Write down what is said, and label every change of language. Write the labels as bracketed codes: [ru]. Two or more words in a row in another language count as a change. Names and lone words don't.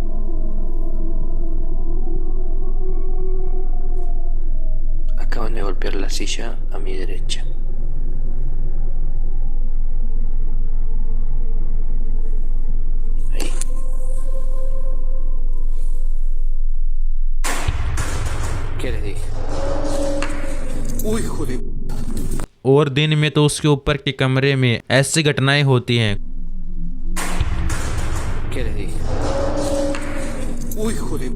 [es] Acaban de golpear la silla a mi derecha. Ahí. ¿Qué les dije? Uy, hijo de... [hi] और दिन में तो उसके ऊपर के कमरे में ऐसी घटनाएं होती हैं। [es] ¿Qué les dije? Uy, hijo de...